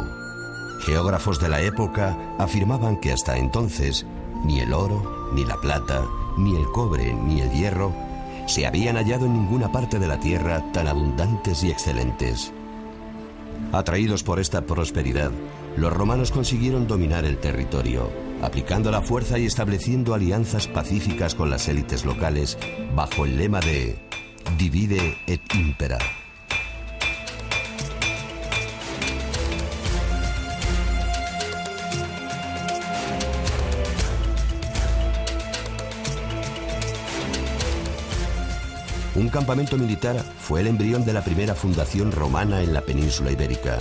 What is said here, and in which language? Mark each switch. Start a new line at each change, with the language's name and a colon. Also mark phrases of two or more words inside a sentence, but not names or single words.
Spanish: Geógrafos de la época afirmaban que hasta entonces ni el oro, ni la plata, ni el cobre, ni el hierro se habían hallado en ninguna parte de la tierra tan abundantes y excelentes. Atraídos por esta prosperidad, los romanos consiguieron dominar el territorio, aplicando la fuerza y estableciendo alianzas pacíficas con las élites locales bajo el lema de
Latin: Divide et impera.
Spanish: Un campamento militar fue el embrión de la primera fundación romana en la península ibérica.